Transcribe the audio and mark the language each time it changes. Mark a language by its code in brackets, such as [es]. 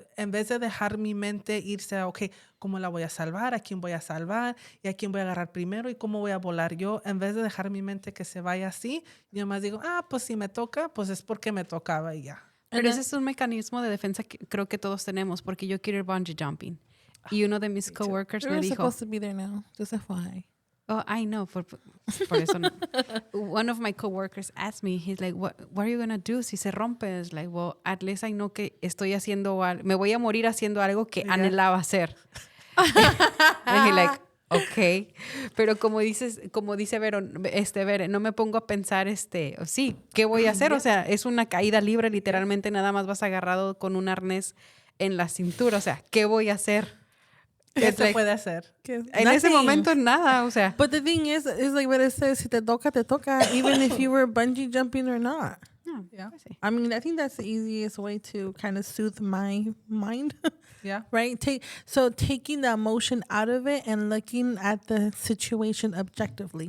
[es] En vez de dejar mi mente irse a, okay, ¿cómo la voy a salvar? ¿A quién voy a salvar? ¿Y a quién voy a agarrar primero? ¿Y cómo voy a volar yo? En vez de dejar mi mente que se vaya así, yo más digo, pues si me toca, pues es porque me tocaba y ya. Pero ese es un mecanismo de defensa que creo que todos tenemos, porque yo quiero ir bungee jumping. Y uno de mis coworkers me [en] We're [es] dijo, [en] supposed to be there now. Just FYI. oh, I know, [es] por eso no. [en] One of my coworkers asked me, he's like, what are you going to do [es] si se rompe? [en] It's like, well, at least I know que estoy haciendo me voy a morir haciendo algo que anhelaba hacer. And he like, okay. [es] Pero como dice Vero, Vere, no me pongo a pensar, sí, ¿qué voy a hacer? O sea, es una caída libre, literalmente nada más vas agarrado con un arnés en la cintura. O sea, ¿qué voy a hacer? ¿Qué se puede hacer? En ese momento nada, o sea. [en] But the thing is like what it says, [es] si te toca, te toca, [en] even if you were bungee jumping or not. Yeah. I mean, I think that's the easiest way to kind of soothe my mind. Yeah. Right? Taking the emotion out of it and looking at the situation objectively.